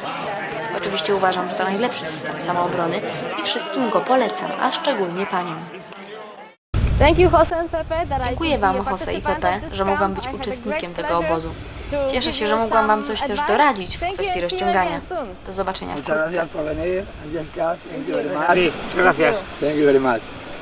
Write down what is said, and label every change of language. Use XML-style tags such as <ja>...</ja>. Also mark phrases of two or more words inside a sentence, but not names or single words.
<pl>Oczywiście uważam, że to najlepszy system samoobrony i wszystkim go polecam, a szczególnie paniom. Dziękuję Wam, Jose i Pepe, że mogłam być uczestnikiem tego obozu. Cieszę się, że mogłam Wam coś też doradzić w kwestii rozciągania. Do zobaczenia</pl> <es>Muchas</es> <pl>wkrótce.</pl> <es>gracias por venir, Jessica.</es> <en>Thank you very much.</en> <es>Gracias.</es> <en>Thank you very much.</en>